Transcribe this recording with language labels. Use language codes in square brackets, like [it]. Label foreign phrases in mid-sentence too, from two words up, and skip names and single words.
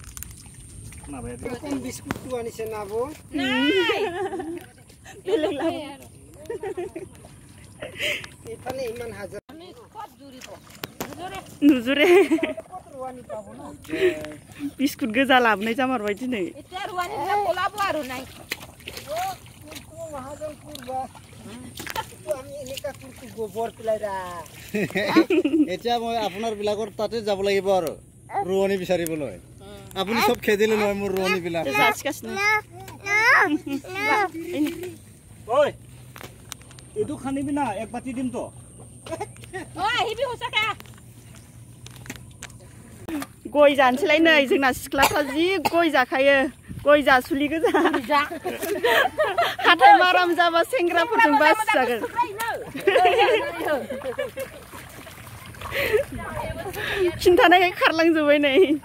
[brx] नुजुरे बिस्कुट गोजा लाबोनाय जामारबाय दिनै। [as] এতিয়া মই আপোনাৰ বিলাকৰ তাতে যাব লাগিব আৰু ৰোৱনী বিচাৰিবলৈ। আপুনি চব খেদিলে নহয় মোৰ ৰোৱনী বিলাক। এইটো খানিবি না, এক বাতি দিম তো। [brx] गय जानोसैलाय नै जोंना सिख्लाफ्रा जि गय जाखायो, गय जासुलि गोजा। हाथाय माराम जाबा सेंग्राफोरजों बासिजागोन। खिन्थानायखाय खारलांजोब्बाय नै।